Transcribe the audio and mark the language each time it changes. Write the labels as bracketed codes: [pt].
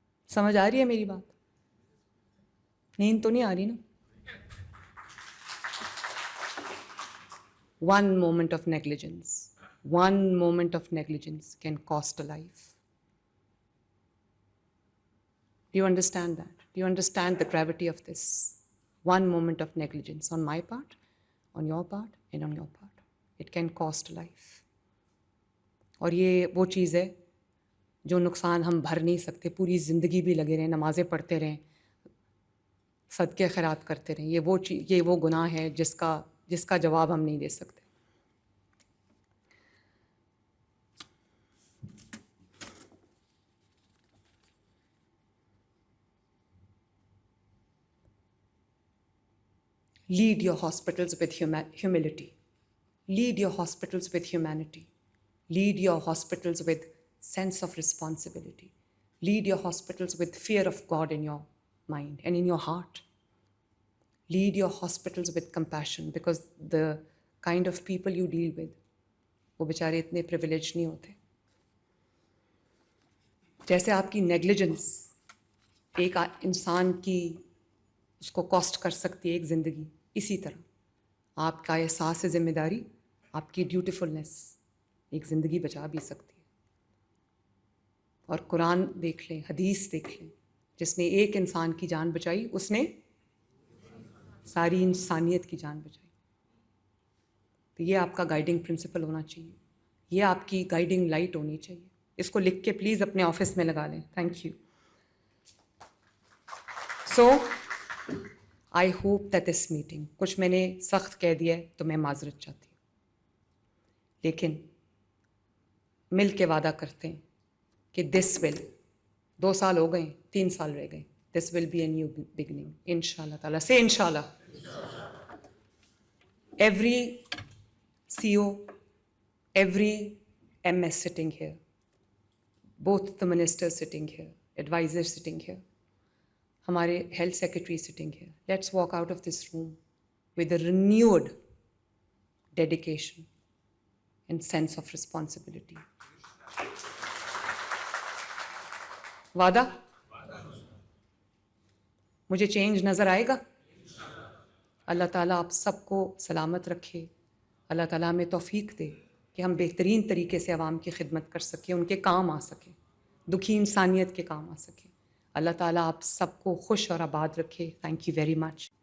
[ur] سمجھ آ رہی ہے میری بات؟ نیند تو نہیں آ رہی نا؟ [en] One moment of negligence, one moment of negligence can cost a life. Do you understand that? Do you understand the gravity of this? One moment of negligence on my part, on your part, and on your part. It can cost a life. [ur] اور یہ وہ چیز ہے جو نقصان ہم بھر نہیں سکتے. پوری زندگی بھی لگے رہیں, نمازیں پڑھتے رہیں, صدقے خیرات کرتے رہیں, یہ وہ گناہ ہے جس کا جواب ہم نہیں دے سکتے. [en] Lead your hospitals with humility. Lead your hospitals with humanity. Lead your hospitals with sense of responsibility. Lead your hospitals with fear of God in your mind and in your heart. Lead your hospitals with compassion, because the kind of people you deal with, [ur] وہ بیچارے اتنے privilege نہیں ہوتے. جیسے آپ کی negligence ایک انسان کی اس کو کاسٹ کر سکتی ہے ایک زندگی, اسی طرح آپ کا احساس ذمہ داری, آپ کی ڈیوٹیفلنس ایک زندگی بچا بھی سکتی ہے. اور قرآن دیکھ لیں, حدیث دیکھ لیں, جس نے ایک انسان کی جان بچائی اس نے ساری انسانیت کی جان بچائی. تو یہ آپ کا گائیڈنگ پرنسپل ہونا چاہیے, یہ آپ کی گائیڈنگ لائٹ ہونی چاہیے. اس کو لکھ کے پلیز اپنے آفس میں لگا لیں. Thank you. [en] so I hope that this meeting, [ur] کچھ میں نے سخت کہہ دیا ہے تو میں معذرت چاہتی ہوں, لیکن مل کے وعدہ کرتے ہیں کہ دس ول, 2 سال ہو گئے, 3 سال رہ گئے, [en] this will be a new beginning [ur] ان شاء اللہ تعالیٰ سے. [en] ان شاء اللہ every CO, every MS sitting here, both the ministers sitting here, advisors sitting here, ہمارے health secretary sitting here, let's walk out of this room with a renewed dedication and sense of responsibility. [ur] وعدہ؟ مجھے change نظر آئے گا. اللہ تعالیٰ آپ سب کو سلامت رکھے. اللہ تعالیٰ ہمیں توفیق دے کہ ہم بہترین طریقے سے عوام کی خدمت کر سکیں, ان کے کام آ سکیں, دکھی انسانیت کے کام آ سکیں. اللہ تعالیٰ آپ سب کو خوش اور آباد رکھے. Thank you very much.